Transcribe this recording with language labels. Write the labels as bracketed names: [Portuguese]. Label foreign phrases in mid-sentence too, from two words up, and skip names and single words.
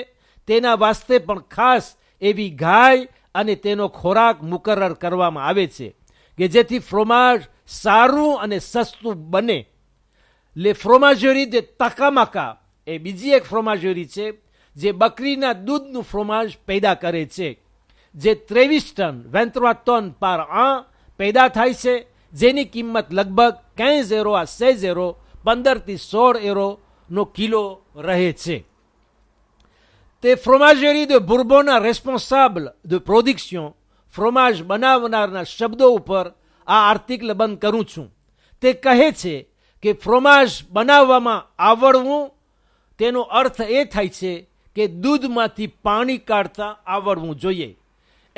[Gujarati] તેના વાસ્તે પણ ખાસ એવી ગાય અને તેનો ખોરાક મુકરર કરવામાં આવે છે કે જેથી ફ્રોમાજ સારું અને સસ્તું બને. લે ફ્રોમાજેરી de તકામાકા એ બીજી એક ફ્રોમાજેરી છે જે બકરીના દૂધનું ફ્રોમાજ પેદા કરે છે, જે 23 ટન 23 ટન [French] par an [Gujarati] પેદા થાય છે, જેની કિંમત લગભગ 15 [French] euro à 16 euro [Gujarati] 15 થી 16 euroનો કિલો રહે છે. તે ફ્રોમાજેરી de બુર્બોના [French] responsable de production, [Gujarati] ફ્રોમાજ બનાવનારના શબ્દો ઉપર આ આર્ટિકલ બંધ કરું છું. તે કહે છે કે ફ્રોમાજ બનાવવામાં આવડવું તેનો અર્થ એ થાય છે કે દૂધમાંથી પાણી કાઢતા આવડવું જોઈએ.